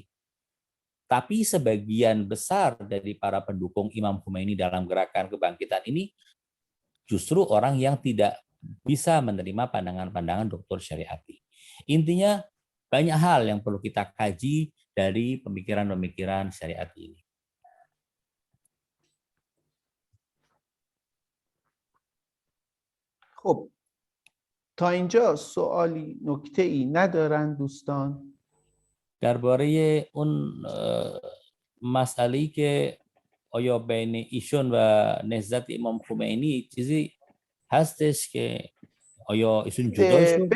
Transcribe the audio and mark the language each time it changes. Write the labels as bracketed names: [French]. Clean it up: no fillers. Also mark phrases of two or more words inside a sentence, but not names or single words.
[Indonesian] Tapi sebagian besar dari para pendukung Imam Khomeini dalam gerakan kebangkitan ini justru orang yang tidak bisa menerima pandangan-pandangan Dr. Syariati. Intinya banyak hal yang perlu kita kaji dari pemikiran-pemikiran Syariati ini. [Persian] خب تا اینجا سوالی نکته‌ای ندارن دوستان؟ درباره اون مسئله‌ای که آیا بین ایشون و نهضت امام خمینی چیزی هستش که آیا ایشون جدا شد از